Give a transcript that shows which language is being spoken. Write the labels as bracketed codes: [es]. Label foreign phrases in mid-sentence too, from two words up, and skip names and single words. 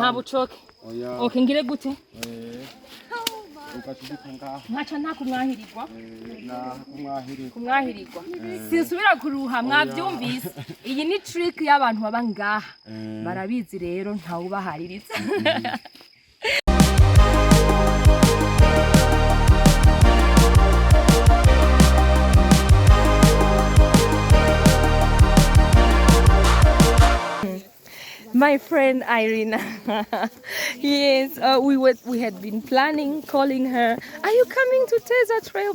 [rn] nta bucoke okay ngire gute nkaca nta kumwahirirwa kumwahirirwa sinsubira kuruha mwavyumvise iyi ni trick y'abantu baba ngaha barabizi rero ntawe ubahariritse [en] My friend Irina, yes, we had been planning, calling her, are you coming to TEZA Trail?